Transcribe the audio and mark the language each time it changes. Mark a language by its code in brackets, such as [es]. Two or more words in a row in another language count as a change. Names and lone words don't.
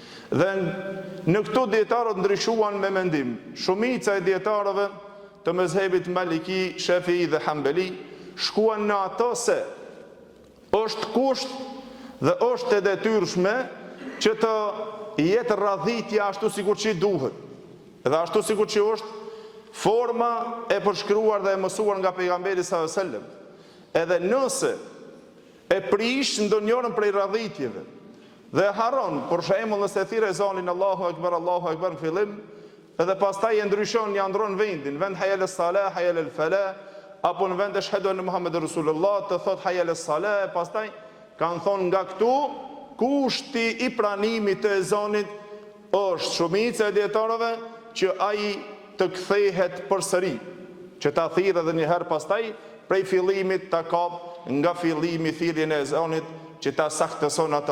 [sq] Dhe në këto dietarët ndryshuan me mendim. Shumica e dietarëve të mezhebit Maliki, Shafii dhe Hambeli shkuan në ato se është kusht dhe është e detyrshme që të jetë radhitja ashtu sikur që duhet, dhe ashtu sikur që është forma e përshkruar dhe e mësuar nga pejgamberi [ar] صلى الله عليه وسلم. [sq] Edhe nëse e prish ndonjërin prej radhitjeve dhe haron, për shembull nëse thirr ezanin [ar] الله أكبر [sq] në fillim, edhe pastaj e ndryshon, ja ndron vendin, vend [ar] حي على الصلاة، حي على الفلاح, [sq] apo në vend [ar] أشهد أن محمدا رسول الله [sq] të thot [ar] حي على الصلاة, [sq] pastaj kanë thonë nga këtu kushti i pranimit të ezanit është shumica e dietarëve që ai të kthehet përsëri, që ta thirrë edhe një herë pastaj prej fillimit ta kap nga fillimi thirrjen e ezanit që ta saktëson ata.